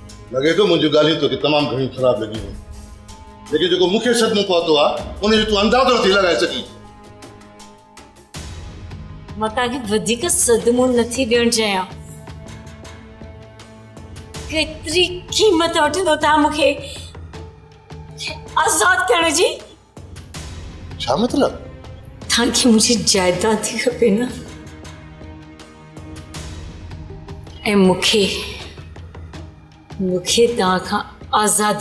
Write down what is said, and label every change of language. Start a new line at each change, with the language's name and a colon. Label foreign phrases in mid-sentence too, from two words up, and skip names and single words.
Urdu: لگے تو مجھے گالی تو
Sindhi: तमाम घणी खराब लगी हुई लेकिन जो मुख्य सदमो पहुतो आ उन जो तू अंदाजो थी लगाए सकी मां तव्हांखे वधीक सदमो नथी ॾियणु चाहियां केतिरी क़ीमत वठंदो तव्हां मूंखे आज़ाद करण जी छा मतलब तव्हांखे मुंहिंजी जायदाद थी खपे न ऐं मूंखे तव्हां खां आज़ादी